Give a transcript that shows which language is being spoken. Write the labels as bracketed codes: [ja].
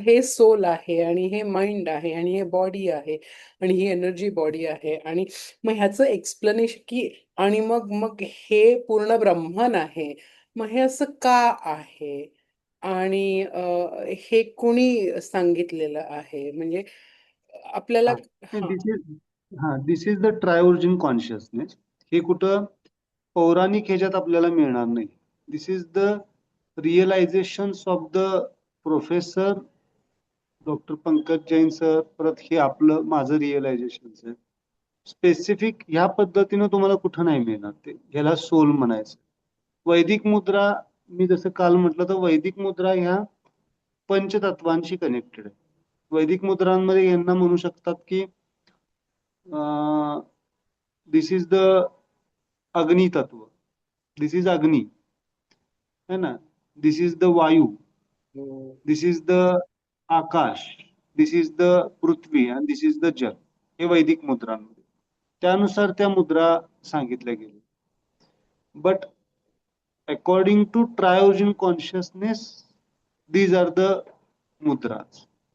[mr] हे सोल आहे आणि हे माइंड आहे आणि हे बॉडी आहे आणि ही एनर्जी बॉडी आहे आणि मग ह्याचं एक्सप्लेनेशन की आणि मग मग हे पूर्ण ब्रह्मन आहे. मग हे असं का आहे? आणि हे कुणी सांगितलेलं आहे? म्हणजे आपल्याला हा, हां. [en] This is the ट्रायोर्जिन consciousness. [mr] हे कुठं पौराणिक ह्याच्यात आपल्याला मिळणार नाही. [en] This is the realization of the professor doctor Pankaj Jain sir. [mr] परत हे आपलं माझं रिअलायझेशन आहे. स्पेसिफिक ह्या पद्धतीनं तुम्हाला कुठं नाही मिळणार. ते ह्याला सोल म्हणायचं. वैदिक मुद्रा, मी जसं काल म्हटलं तर वैदिक मुद्रा ह्या पंचतत्वांशी कनेक्टेड आहे. वैदिक मुद्रांमध्ये यांना म्हणू शकतात की [en] this is the agni tattva, this is agni, [hi] है ना. [en] This is the Vayu, this is the Akash, this is the Prithvi and this is the jal. [mr] हे वैदिक मुद्रांमध्ये त्यानुसार त्या मुद्रा सांगितल्या गेल्या. [en] But according to ट्रायोजन consciousness these are the mudras.